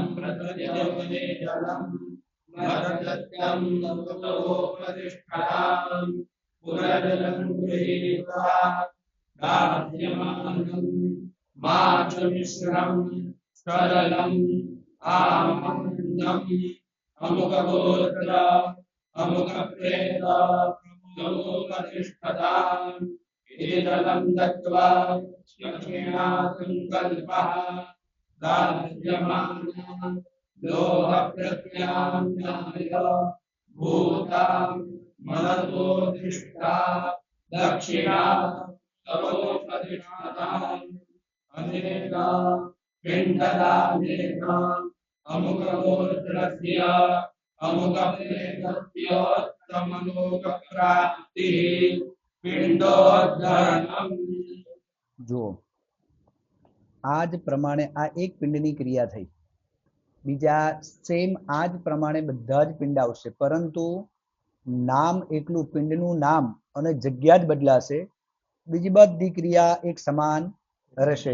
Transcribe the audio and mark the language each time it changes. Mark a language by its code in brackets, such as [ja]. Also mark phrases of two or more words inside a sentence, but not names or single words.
[sa] પ્રત્યવને જલમ મદત્તમ તતોપતિષ્ઠતામ પુનર્જલમ ગૃહીત્વા દાસ્યમાનં માચમિશ્રમ સરલમ આમન્નમ અમુક ગોત્ર અમુક પ્રેત તવોપતિષ્ઠતામ इति जलं दत्त्वा दक्षिणा संकल्पः दास्यमाना लोह प्रत्याम्नाय भूतां मनसोदिष्टा दक्षिणा तवोपतिष्ठताम् अनेका पिण्डदानेन अमुक गोत्रस्य अमुक प्रेतस्योत्तमलोक प्राप्तिः પિંડોદ્ધરણમ. [gu] જો આ જ પ્રમાણે આ એક પિંડની ક્રિયા થઈ, બીજા સેમ આ જ પ્રમાણે બધા જ પિંડ આવશે, પરંતુ નામ એકલું પિંડનું નામ અને જગ્યા જ બદલાશે, બીજી બધી ક્રિયા એક સમાન રહેશે.